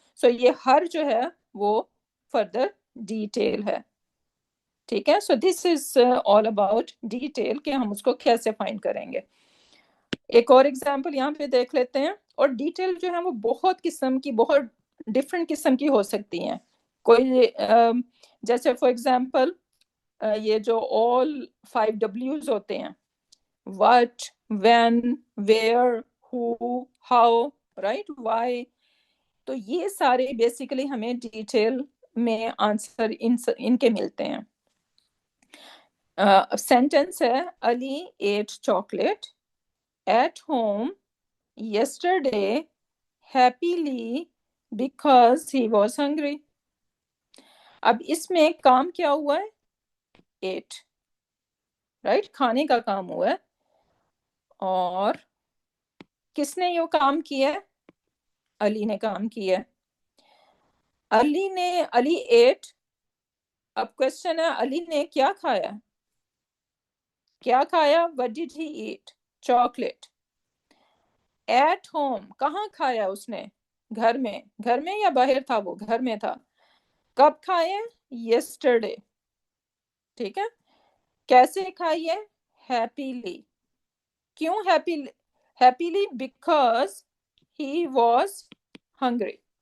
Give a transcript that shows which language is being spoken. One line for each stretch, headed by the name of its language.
Urdu: سو یہ ہر جو ہے وہ فردر ڈیٹیل ہے. ٹھیک ہے. سو دس از آل اباؤٹ ڈیٹیل کہ ہم اس کو کیسے فائنڈ کریں گے. ایک اور ایگزامپل یہاں پہ دیکھ لیتے ہیں. اور ڈیٹیل جو ہے وہ بہت قسم کی، بہت ڈفرینٹ قسم کی ہو سکتی ہیں. کوئی جیسے فار ایگزامپل یہ جو
English: all 5 W's
Urdu: ہوتے ہیں،
English: what, when, where, who, how, right, why.
Urdu: تو یہ سارے بیسیکلی ہمیں ڈیٹیل میں آنسر ان کے ملتے ہیں. سینٹنس ہے
English: Ali ate chocolate at home yesterday happily because he was hungry.
Urdu: اب اس میں کام کیا ہوا ہے؟ ate، رائٹ، کھانے کا کام ہوا ہے. اور کس نے یہ کام کیا ہے؟ علی نے کام کیا ہے.
English: Ali ate.
Urdu: اب کوشچن ہے علی نے کیا کھایا؟ کیا کھایا؟
English: what did he eat? chocolate. at home،
Urdu: کہاں کھایا اس نے؟ گھر میں یا باہر تھا؟ وہ گھر میں تھا. کب کھائے؟ yesterday. ٹھیک ہے. کیسے کھائیے؟ happily. کیوں
English: happily؟ because he was hungry.